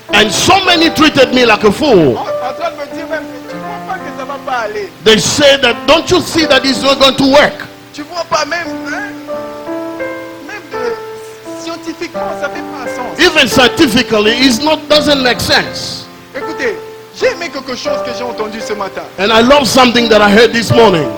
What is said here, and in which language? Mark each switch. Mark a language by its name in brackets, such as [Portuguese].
[English] And so many treated me like a fool. [French] En train de me dire même que tu vois pas que ça va pas aller. [English] They say that, don't you see that it's not going to work? [French] Tu vois pas même, hein, même scientifiquement ça fait pas sens. [English] Even scientifically, it doesn't make sense. [French] J'ai aimé quelque chose que j'ai entendu ce matin. [English] And I love something that I heard this morning.